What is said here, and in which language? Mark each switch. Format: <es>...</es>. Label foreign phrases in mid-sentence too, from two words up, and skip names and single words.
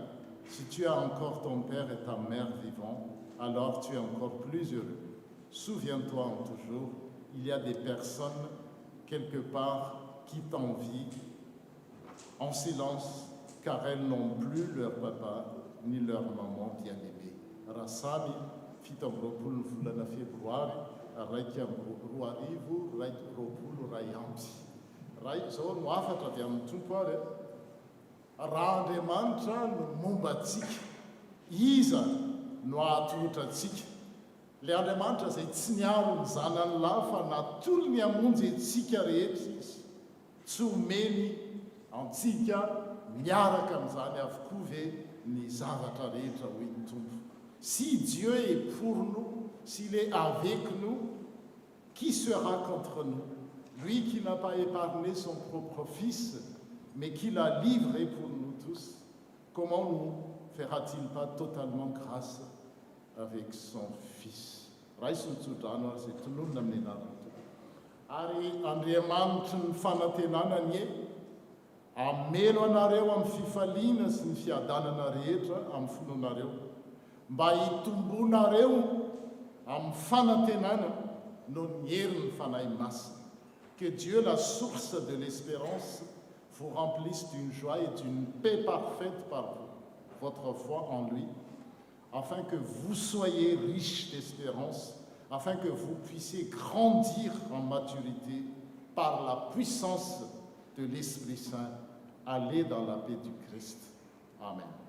<fr>Si tu as encore ton père et ta mère vivants, alors tu es encore plus heureux. Souviens-toi en toujours, il y a des personnes quelque part qui t'envient en silence, car elles n'ont plus leur papa ni leur maman bien-aimée.</fr> <mg>Rasami, fitamropolo volana febroary, raiky roa arivo, raiky roapolo ray ampy. Ray zao no afatra avy amin'ny tompo ary raha Andriamanitra no momba atsika, iza no ahatotra atsika. Le Andriamanitra zay tsy niaro ny zanany lahy fa natolo ny hamonjy antsika rehetra izy, tsy omeny antsika miaraka amin'izany avokoa ve ny zavatra rehetra hoy ny tompo.</mg> <fr>Si Dieu est pour nous, s'il est avec nous, qui sera contre nous? Lui qui n'a pas épargné son propre fils, mais qui l'a livré pour nous tous, comment nous fera-t-il pas totalement grâce avec son fils?</fr> <mg>Ary Andriamanitra ny fanantenana ny amelo anareo amin'ny fifaliana sy ny fiadanana rehetra amin'ny fononareo, mba hitombonareo amin'ny fanantenana no ny herin'ny fanahy masina.</mg> <fr>Que Dieu, la source de l'espérance, vous remplisse d'une joie et d'une paix parfaite par votre foi en lui, afin que vous soyez riches d'espérance, afin que vous puissiez grandir en maturité par la puissance de l'Esprit Saint. Allez dans la paix du Christ. Amen.</fr>